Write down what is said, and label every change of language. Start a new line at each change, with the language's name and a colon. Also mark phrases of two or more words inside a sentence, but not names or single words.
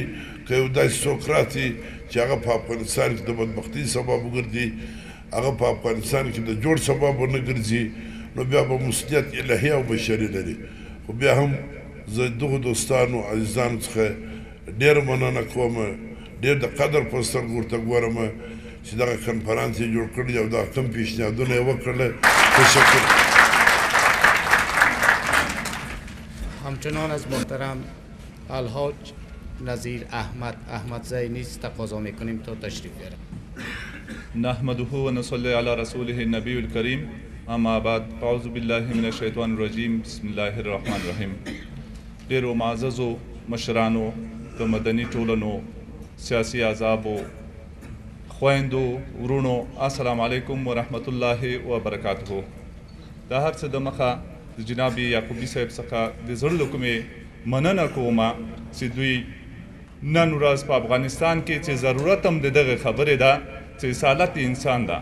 Pashto: که یو داسې څوک راسي چې هغه په افغانستان کې د بدبختۍ سبب وګرځي، هغه په افغانستان کې د جوړ سبب ونه ګرځي، نو بیا به مسؤلیت الهي او بشري لري. خو بیا هم زه دغو دوستانو عزیزانو څخه ډېره مننه کوم، ډېر د قدر په سترګو ورته ګورم چې دغه کنفرانس یې جوړ کړی او دغه کوم پیشنهادونه یې وکړله.
Persian: تشکر. همچنان از محترم الحاج نظیر احمدزی نیز تقاضا میکنیم تا تشریف بیارند.
Arabic: نحمده و نصلی علی رسوله النبی الکریم. اما بعد اعوذ بالله من الشیطان الرجیم. بسم الله الرحمن الرحیم.
Pashto: ډیرو معززو مشرانو، د مدني ټولنو، سیاسي احزابو، خویندو، ورونو،
Arabic: السلام علیکم ورحمت الله وبرکاته.
Pashto: دا هر څه د مخه د جناب یعقوبي صاحب څخه د زړه له کومې مننه کومه چې دوی نن ورځ په افغانستان کې چې ضرورت هم د دغه خبرې ده چې اصالت انسان ده.